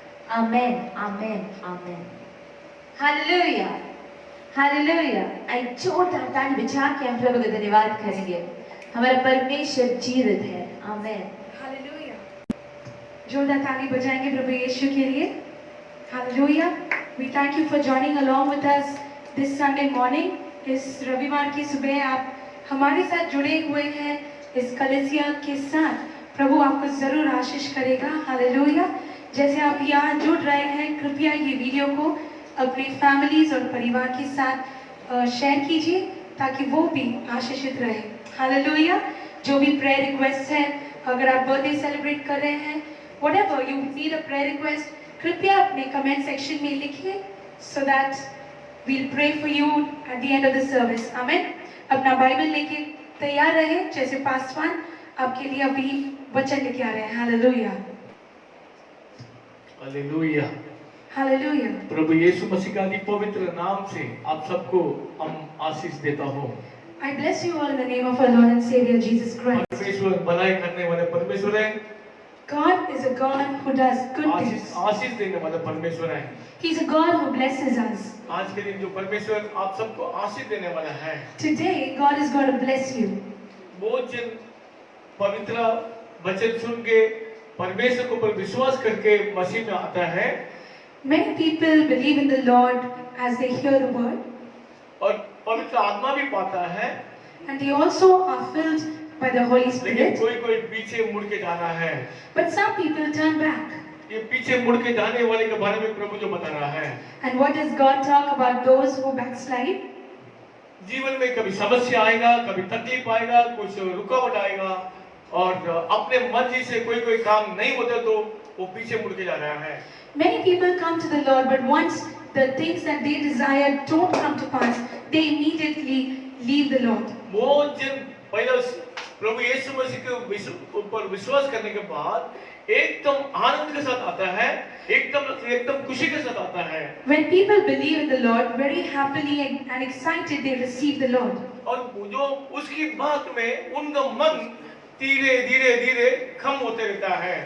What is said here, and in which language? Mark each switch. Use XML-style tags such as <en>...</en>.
<hi>आमेन आमेन आमेन। Hallelujah hallelujah. आई जोरदार ताली बजा के हम प्रभु का धन्यवाद करेंगे। हमारा परमेश्वर जीवित है। आमेन। हालेलुया। जोरदार ताली बजाएंगे प्रभु यीशु के लिए। Hallelujah.</hi> <en>We thank you for joining along with us this Sunday morning.</en> <hi>इस रविवार की सुबह आप हमारे साथ जुड़े हुए हैं इस कलीसिया के साथ। प्रभु आपको जरूर आशीष करेगा। हालेलुया। जैसे आप यहाँ जुड़ रहे हैं, कृपया ये वीडियो को अपनी फैमिलीज और परिवार के साथ शेयर कीजिए ताकि वो भी आशीषित रहे। हालेलुया। जो भी प्रेयर रिक्वेस्ट है, अगर आप बर्थडे सेलिब्रेट कर रहे हैं,</hi> <en>whatever you need a prayer request,</en> <hi>कृपया अपने कमेंट सेक्शन में लिखिए</hi> <en>so that we'll pray for you at the end of the service.</en> <hi>आमेन। अपना बाइबल लेके तैयार रहे, जैसे पासवान आपके लिए अभी वचन लेके आ रहे हैं। Hallelujah hallelujah. हालेलुया। प्रभु यीशु मसीह का अति पवित्र नाम से आप सबको हम आशीष देता हूँ।</hi> <en>I bless you all in the name of our Lord and Savior Jesus Christ.</en> <hi>परमेश्वर भलाई करने वाले परमेश्वर है।</hi> <en>God is a God who does good things.</en> <hi>आशीष देने वाला परमेश्वर है।</hi> <en>He's a God who blesses us.</en> <hi>आज के दिन जो परमेश्वर आप सबको आशीष देने वाला है।</hi> <en>Today God is going to bless you.</en> <hi>बहुत जन पवित्र वचन सुन के परमेश्वर के ऊपर विश्वास करके मसीह में आता है।</hi> <en>Many people believe in the Lord as they hear the word,</en> <hi>और पवित्र आत्मा भी पाता है।</hi> <en>and they also are filled by the Holy</en> <hi>लेकिन</hi> <en>Spirit.</en> <hi>कोई पीछे मुड़ के जाना है।</hi> <en>But some people turn back.</en> <hi>ये पीछे मुड़ के जाने वाले के बारे में प्रभु जो बता रहा है।</hi> <en>And what does God talk about those who backslide?</en> <hi>जीवन में कभी समस्या आएगा, कभी तकलीफ आएगा, कुछ रुकावट आएगा और अपने मर्जी से कोई काम नहीं होता तो वो पीछे मुड़ के जा रहा है।</hi> <en>Many people come to the Lord, but once the things that they desire don't come to pass, they immediately leave the Lord.</en> <hi>बहुत जन पहले प्रभु यीशु मसीह के ऊपर विश्वास करने के बाद एकदम आनंद के साथ आता है, एकदम खुशी के साथ आता है।</hi> <en>When people believe in the Lord, very happily and excited they receive the Lord.</en> <hi>और जो उसकी बात में उनका मन धीरे कम होते रहता है।</hi>